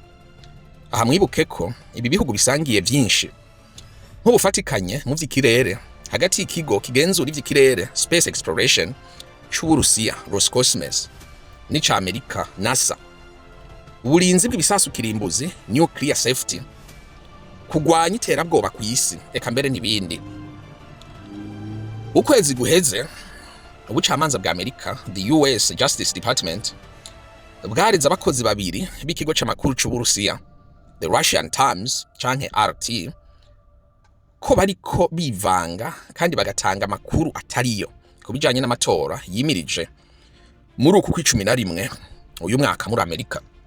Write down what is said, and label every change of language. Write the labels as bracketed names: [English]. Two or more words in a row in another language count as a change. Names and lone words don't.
[Rundi] Aha mwibuke ko ibi bihugu bisangiye byinshi, nk'ubufatikanye mu vy'ikirere hagati y'ikigo kigenzura ivy'ikirere Space Exploration c'Uburusiya Roscosmos n'ica Amerika NASA, uburinzi bw'ibisasu kirimbuzi [English] nuclear safety, [Rundi] kugwanya iterabwoba ku isi eka mbere n'ibindi. Ukwezi guheze ubucamanza bwa Amerika, [English] the US Justice Department, [Rundi] bwariza abakozi babiri b'ikigo c'amakuru c'Uburusiya, the Russian Times canke RT, ko bariko bivanga kandi bagatanga amakuru atariyo kubijanye n'amatora yimirije muri uku kwa11 uyu mwaka muri Amerika.